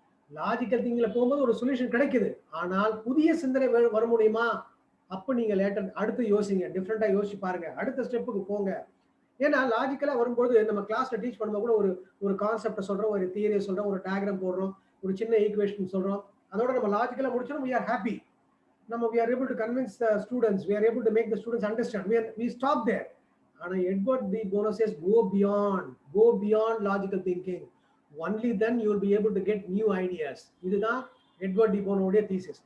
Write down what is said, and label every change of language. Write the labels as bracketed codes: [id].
[ta] Logical திங்கிங்ல போகும்போது ஒரு solution கிடைக்குது. ஆனால் புதிய சிந்தனை வர முடியுமா? அப்ப நீங்க லேட்டர் அடுத்து யோசிங்க, டிஃப்ரெண்டா யோசிச்சு பாருங்க, அடுத்த ஸ்டெப்புக்கு போங்க. ஏன்னா லாஜிக்கலா வரும்போது நம்ம கிளாஸ்ல டீச் பண்ணும்போது கூட ஒரு கான்செப்டை சொல்றோம், ஒரு தியரியை சொல்றோம், ஒரு டயக்ராம் போடுறோம், ஒரு சின்ன ஈக்குவேஷன் சொல்றோம். அதோட நம்ம லாஜிக்கலா முடிச்சோம், we are happy. [en] we are able to convince the students, we are able to make the students understand. We stop there. ஆனா Edward de Bono says go beyond logical thinking. Only then you will be able to get new ideas. [ta] இதுதான் Edward D போனோவுடைய thesis.